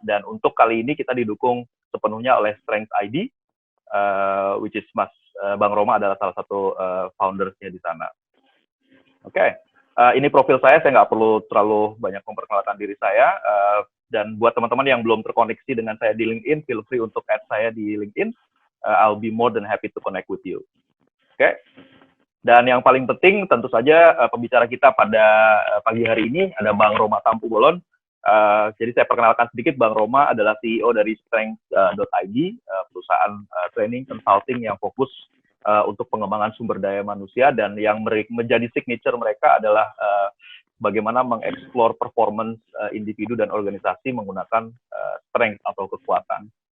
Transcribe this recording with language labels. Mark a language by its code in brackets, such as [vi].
[id] Dan untuk kali ini kita didukung sepenuhnya oleh Strength ID, [en] which is [id] Bang Roma adalah salah satu foundersnya di sana. Oke, ini profil saya nggak perlu terlalu banyak memperkenalkan diri saya. Dan buat teman-teman yang belum terkoneksi dengan saya di LinkedIn, [en] feel free [id] untuk add saya di LinkedIn. [en] I'll be more than happy to connect with you. [id] Oke. Dan yang paling penting tentu saja pembicara kita pada pagi hari ini ada Bang Roma Tampu-Bolon. Jadi saya perkenalkan sedikit, Bang Roma adalah CEO dari Strength.id, perusahaan training consulting yang fokus untuk pengembangan sumber daya manusia, dan yang menjadi signature mereka adalah bagaimana mengeksplor performance individu dan organisasi menggunakan strength atau kekuatan.